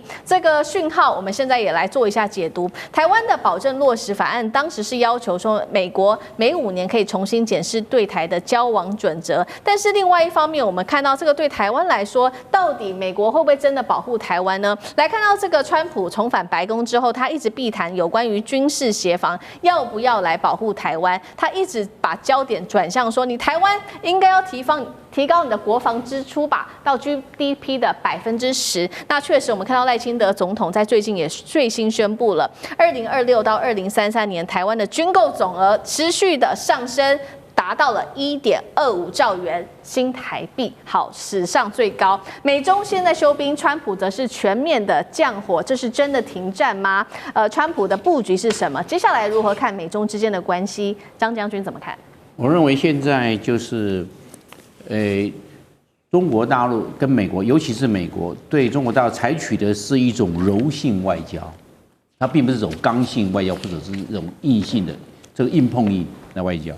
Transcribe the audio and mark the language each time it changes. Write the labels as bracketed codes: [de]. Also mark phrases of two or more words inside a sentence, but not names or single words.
[zh] 這個訊號，我們現在也來做一下解讀。台灣的保證落實法案當時是要求說，美國每5年可以重新檢視對台的交往準則，但是另外一方面，我們看到這個對台灣來說，到底美國會不會真的保護台灣呢？來看到這個川普重返白宮之後，他一直避談有關於軍事協防要不要來保護台灣，他一直把焦點轉向說，你台灣應該要提高你的國防支出吧，到 GDP 的10%。那確實，我們看到賴清德總統在最近也最新宣布了，2026到2033年台灣的軍購總額持續的上升，達到了1.25兆元新台幣，好，史上最高。美中現在休兵，川普則是全面的降火，這是真的停戰嗎？川普的布局是什麼？接下來如何看美中之間的關係？張將軍怎麼看？我認為現在就是中國大陸跟美國，尤其是美國對中國大陸採取的是一種柔性外交，它並不是这種剛性外交，或者是這種硬性的這個硬碰硬的外交。